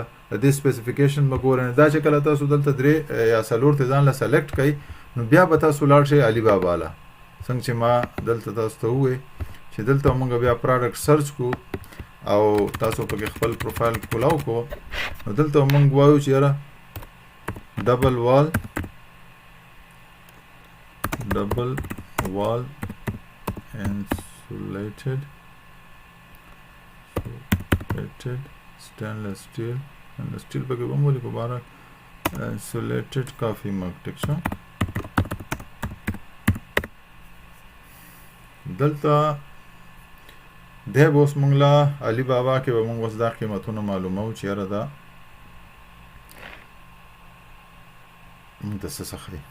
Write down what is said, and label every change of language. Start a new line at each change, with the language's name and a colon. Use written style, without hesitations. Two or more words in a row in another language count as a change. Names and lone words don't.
Pashto: د دې سپیسیفیکیشن به ګورئ. دا چې کله تاسو دلته 3 یا 4 ته ځان له سلیکټ کړئ، نو بیا به تاسو لاړ شئ علي بابا له. څنګه چې ما دلته تاسو ته ووایي چې دلته موږ بیا
English: product search
Pashto: کو او تاسو پکې خپل پروفایل کولاو کو، نو دلته موږ وایو چې یاره
English: double wall insulated stainless steel
Pashto: پکې به هم ولیکو باره
English: insulated coffee mug.
Pashto: ټیک شو. دلته دی به اوس موږ له علي بابا کې به موږ اوس دا قیمتونه معلوموو چې یاره دا موږ ته څه څه ښایي.